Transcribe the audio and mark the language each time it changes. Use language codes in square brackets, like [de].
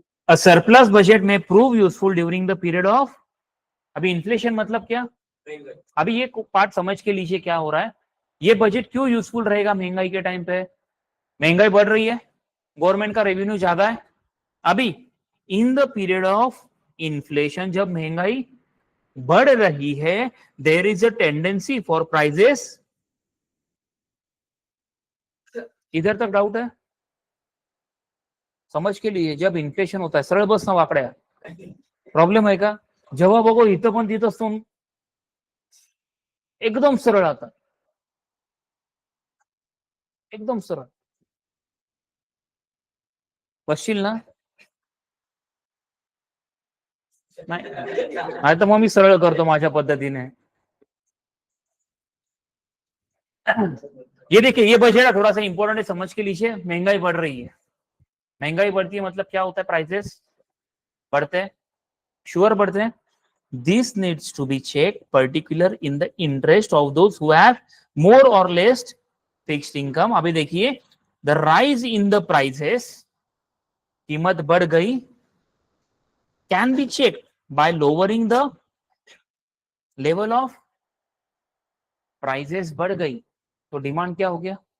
[en] A surplus budget may prove useful during the period of. [hi] अभी inflation मतलब क्या? अभी ये पार्ट समझ के लीजिए क्या हो रहा है. ये बजट क्यों यूजफुल रहेगा महंगाई के टाइम पे? महंगाई बढ़ रही है, गवर्नमेंट का रेवेन्यू ज्यादा है. [en] अभी in the period of inflation, [hi] जब महंगाई बढ़ रही है, [en] There is a tendency for prices. [hi] इधर तक डाउट है? समझ के लिए जब इन्फ्लेशन होता है, [mr] सरळ बस ना वाकड्या, प्रॉब्लेम आहे का? जेव्हा बघो इथं पण तिथं असतो, एकदम सरळ आता, एकदम सरळ बसशील ना? नाही तर मग मी सरळ करतो माझ्या पद्धतीने. [hi] ये देखिए, ये बजट है, थोड़ा सा इंपॉर्टेंट है, समझ के लीजिए. महंगाई बढ़ रही है, महंगाई बढ़ती है मतलब क्या होता है? प्राइसेस बढ़ते हैं, श्योर बढ़ते हैं. [en] This needs to be checked, particular in the interest of those who have more or less fixed income. [hi] अभी देखिए, [en] the rise in the prices, [hi] कीमत बढ़ गई, [en] can be checked by lowering the level of prices. [hi] बढ़ गई तो demand क्या हो गया?